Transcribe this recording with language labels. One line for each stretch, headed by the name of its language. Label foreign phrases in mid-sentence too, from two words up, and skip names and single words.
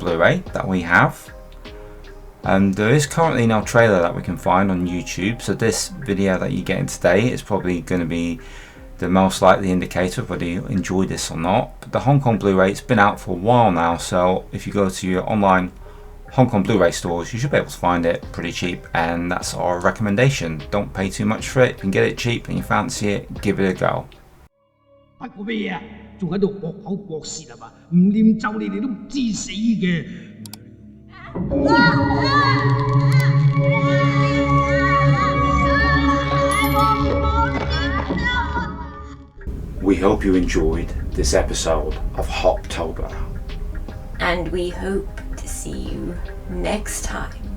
English: Blu-ray that we have, and there is currently no trailer that we can find on YouTube, so this video that you're getting today is probably going to be the most likely indicator of whether you enjoy this or not. But the Hong Kong Blu-ray, it's been out for a while now, so if you go to your online Hong Kong Blu-ray stores, you should be able to find it pretty cheap, and that's our recommendation. Don't pay too much for it. If you can get it cheap and you fancy it, give it a go.
Cantonese: 乜嘢啊？仲喺度駁口駁舌係嘛？唔念咒你哋都唔知死嘅。
English: We hope you enjoyed this episode of Hoptober. And we hope to see you next time.